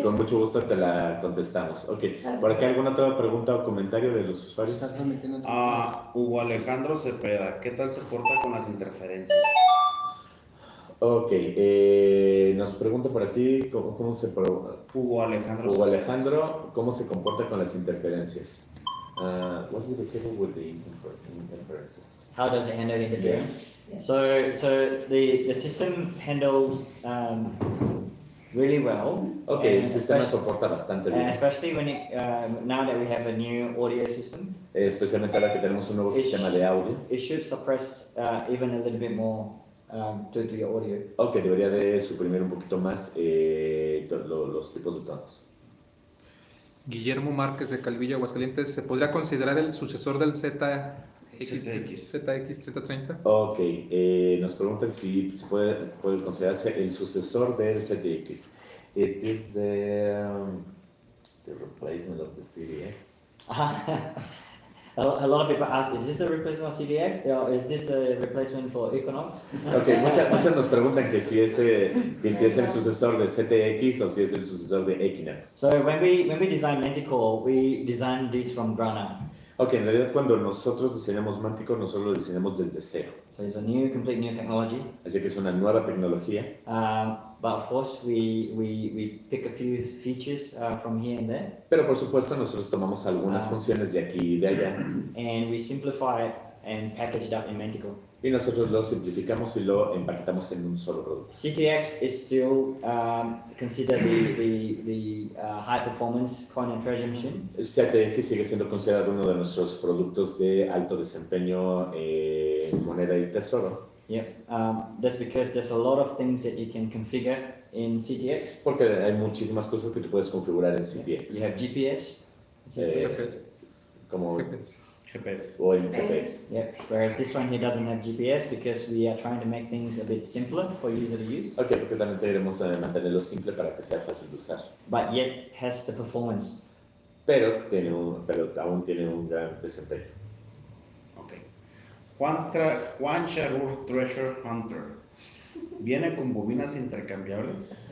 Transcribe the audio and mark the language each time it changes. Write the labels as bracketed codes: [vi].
[es] con mucho gusto te la contestamos. Ok, ¿por aquí alguna otra pregunta o comentario de los usuarios? Estás transmitiendo tu Hugo Alejandro Cepeda, ¿qué tal se porta con las interferencias? Ok, nos pregunta por aquí cómo se... Hugo Alejandro Hugo Cepeda. Alejandro, ¿cómo se comporta con las interferencias? [en] What is the cable with the interferences? How does it handle interference? Yes. So the system handles really well. Ok, and [es] el sistema [en] especially- [es] soporta bastante bien, [en] especially when now that we have a new audio system, [es] especialmente ahora que tenemos un nuevo Es- sistema de audio. [en] it should suppress even a little bit more to your audio. [es] Ok, debería de suprimir un poquito más los tipos de tonos. Guillermo Márquez de Calvillo, Aguascalientes. ¿Se podría considerar el sucesor del ZX3030? Ok, nos preguntan si puede considerarse el sucesor del ZX. [en] Is this the replacement of the CDX? A lot of people ask, is this a replacement of CDX or is this a replacement for Equinox? [es] Ok, muchas nos preguntan que si es el sucesor de ZX o si es el sucesor de Equinox. [en] So when we design Manticore, we design this from ground up. [es] Ok, en realidad cuando nosotros diseñamos Manticore, nosotros lo diseñamos desde cero. [en] So it's a complete new technology. [es] Así que es una nueva tecnología. [en] But of course, we pick a few features from here and there, [es] Pero por supuesto nosotros tomamos algunas Ah. funciones de aquí y de allá. [en] and we simplify it and package it up in Manticore. [es] Y nosotros lo simplificamos y lo empaquetamos en un solo producto. [en] CTX is still considered the high performance coin and treasure machine. [es] ZX sigue siendo considerado uno de nuestros productos de alto desempeño en moneda y tesoro. [en] Yep. That's because there's a lot of things that you can configure in CTX. [es] Porque hay muchísimas cosas que tú puedes configurar en [en] You CTX. have GPS. GPS. [es] Como [en] GPS. GPS. [es] o en GPS. [en] Yep. Whereas this one here doesn't have GPS because we are trying to make things a bit simpler for user to use, [es] Ok, porque también queremos mantenerlo simple para que sea fácil de usar. but yet has the performance. pero aún tiene un gran desempeño. Ok. Juan Sharur Treasure Hunter. ¿Viene con bobinas intercambiables?